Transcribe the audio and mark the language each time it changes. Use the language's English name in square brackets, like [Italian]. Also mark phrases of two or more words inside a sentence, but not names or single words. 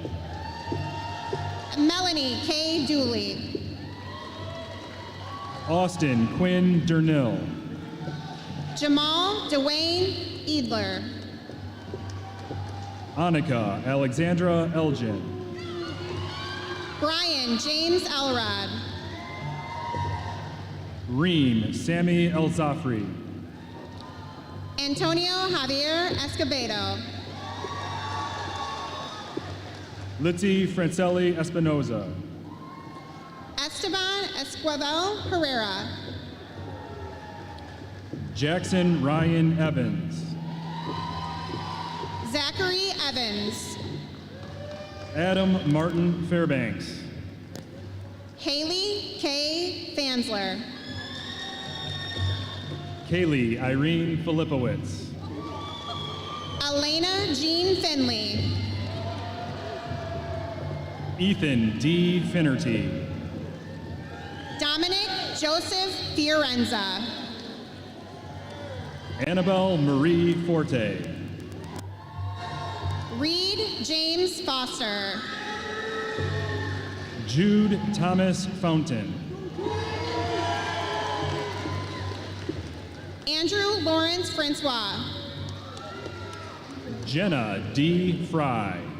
[English] Melanie K. Dooley. Austin Quinn Dernill. Jamal Dwayne Edler. Annika Alexandra Elgin. Brian James Elrod. Reem Sammy El Zafri. Antonio Javier Escobedo. Litzy Francelli Espinoza. Esteban Esquivel Herrera. Jackson Ryan Evans. Zachary Evans. Adam Martin Fairbanks. Haley K. Fansler. Kaylee Irene Filipowitz. Elena Jean Finley. Ethan D. Finnerty. Dominic Joseph Fiorenza. Annabelle Marie Forte. Reed James Foster. Jude Thomas Fountain. Andrew Lawrence Francois. Jenna D. Fry.